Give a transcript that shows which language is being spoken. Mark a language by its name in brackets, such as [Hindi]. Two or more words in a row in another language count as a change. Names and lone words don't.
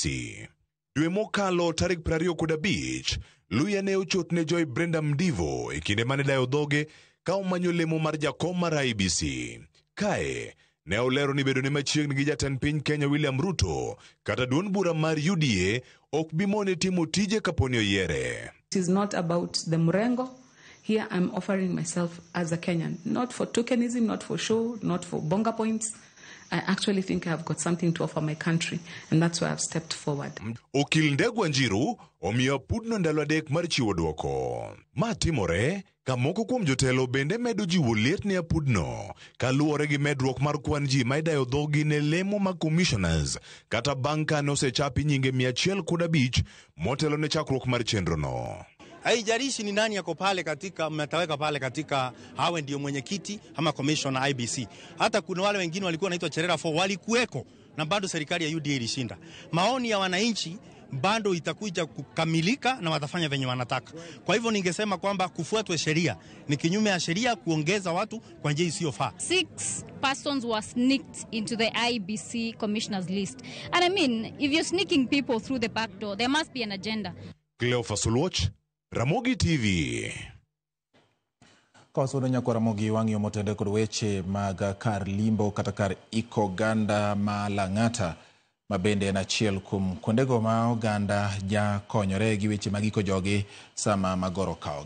[Luo (Kenya and Tanzania)] Dwe mokalo tarik 25, luya ne ochot ne Joy Brenda Mdivo e kinde mane dayo dhoge ka omanyo lemo mar jakom mar IBC. Kae ne olero ni bedo ne machiegni gi jatend piny Kenya William Ruto kata duond bura mar UDA ok bimone timo tije kaponi oyiere. [English] It is not about the Murengo. Here I'm offering myself as a Kenyan, not for tokenism, not for show, not for bonga points. I actually think I've got something to offer my country, and that's why I've stepped forward. [Luo (Kenya and Tanzania)] Okil Ndegwa Njiru omiyo apudno ndalo adek mar chiwo dwoko. Ma timore ka moko kuom jotelo bende medo jiwo liet ne apudno kaluwore gi medruok mar kwan ji ma idayo dhogi ne lemo mag commissioners kata bang' ka nosechapi nyinge 105 motelo ne chakruok mar chenrono. [Swahili] Haijalishi ni nani yako pale katika mmetaweka pale katika hawe ndio mwenyekiti ama commissioner IBC. Hata kuna wale wengine walikuwa wanaitwa Cherera 4 walikuweko na bado serikali ya UDA ilishinda. Maoni ya wananchi bado itakuja kukamilika na watafanya venye wanataka. Kwa hivyo ningesema kwamba kufuatwe sheria ni kinyume ya sheria kuongeza watu kwa njia isiyofaa. [English] 6 persons were sneaked into the IBC commissioners list. And I mean, if you're sneaking people through the back door, there must be an agenda. Cleophas Soloch, Ramogi TV. [Luo (Kenya and Tanzania)] Kawasudo nyako Ramogi wang'iyo motende kod weche mag kar limbo kata kar iko ganda ma Lang'ata mabende en achiel kuom kuondego ma oganda ja konyore gi weche mag iko jogi sama magoro kaogi.